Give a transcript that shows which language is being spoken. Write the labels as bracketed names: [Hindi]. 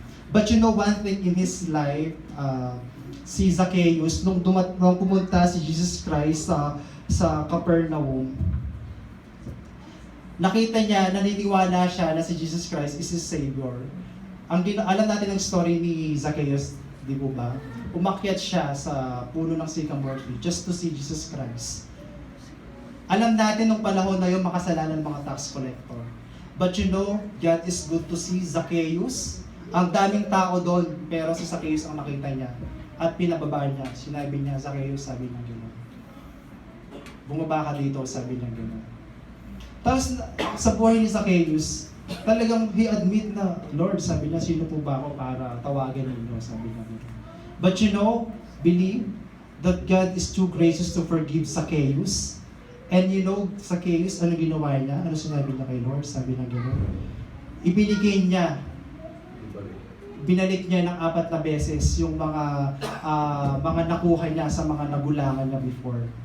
[English] But you know one thing in his life, [Filipino] si Zacchaeus, nung pumunta si Jesus Christ sa Capernaum, nakita niya, naniniwala siya na si Jesus Christ [English] is his Savior. [Filipino] Alam natin ang story ni Zacchaeus, di po ba? Umakyat siya sa puno ng sycamore tree [English] just to see Jesus Christ. [Filipino] Alam natin nung panahon na yun makasalanan ng mga tax collector. [English] But you know, God is good to see Zacchaeus. [Filipino] Ang daming tao doon, pero si Zacchaeus ang nakita niya. At pinababa niya. Sinabi niya, Zacchaeus, sabi niya gano'n. Bumaba ka dito, sabi niya gano'n. Tapos sa buhay ni Zacchaeus, talagang [English] he admit [Filipino] na, Lord, sabi niya, sino po ba ako para tawagan ninyo? Sabi niya gano'n. [English] But you know, believe that God is too gracious to forgive Zacchaeus. And you know, [Filipino] Zacchaeus, ano ginawa niya? Ano sinabi niya kay Lord? Sabi niya gano'n. Ibinigay niya, binalik niya ng 4 na beses yung mga nakuha niya sa mga nagulangan niya before.